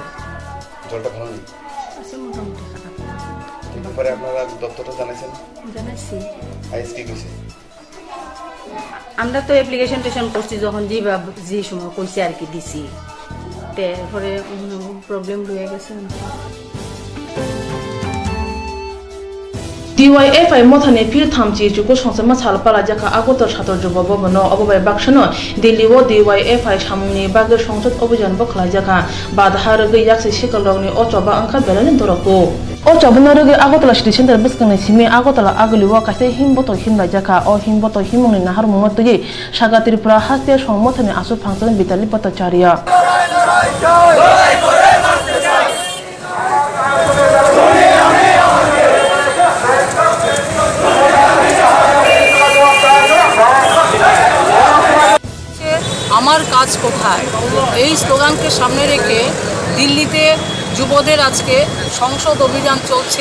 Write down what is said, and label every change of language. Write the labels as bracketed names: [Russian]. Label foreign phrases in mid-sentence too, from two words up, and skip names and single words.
[Bangla] জলটা ভালো নেই আছে মোটামুটি খারাপ এই ব্যাপারে আপনারা দপ্তরটা জানাইছেন জানাইছি আইস কি কইছে আমরা তো অ্যাপ্লিকেশন টেশন করছি যখন যে সময় কইছে আর কি দিছি তারপরে প্রবলেম হয়ে গেছে [Kok Borok] DYFI mothane phil thamchi chuko songsama salpala jaka agotor sator jobo bono obobai bakshano diliwo DYFI samungni bage songsot obijan bokhlai jaka badhar ge yakse shikalongni ochoba angkha belani dorako ochoba roge agotala city center buskane simi agotala agliwo kaise himboto himla jaka o himboto himungni nahar mongotgi saga tripura hastia songmothane asu phangson bitali patacharia [Bangla] আমার কাজ কোথায় এই স্লোগানকে সামনে রেখে দিল্লিতে যুবদের আজকে সংসদ অভিযান চলছে